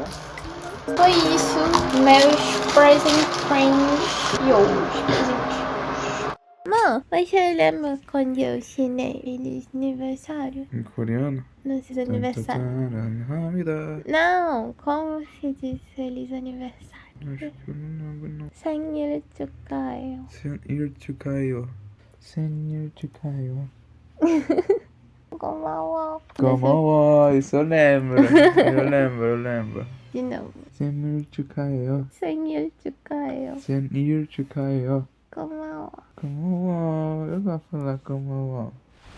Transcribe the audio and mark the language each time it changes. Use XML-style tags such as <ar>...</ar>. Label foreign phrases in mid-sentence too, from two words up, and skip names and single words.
<pt>Foi isso. Meus presentes de hoje. Mãe, você lembra quando eu ensinei feliz aniversário? Em coreano? No seu aniversário. Não, como se diz feliz aniversário? Acho que eu não lembro, não.</pt> <ko>생일 축하해요. 생일 축하해요. 생일 축하해요. 고마워.</ko> <pt>Gomawa, isso eu lembro. Eu lembro. De novo.</pt> <ko>생일 축하해요. 생일 축하해요. 생일 축하해요. 고마워.</ko> <pt>Gomawa, eu gosto de falar Gomawa.</pt>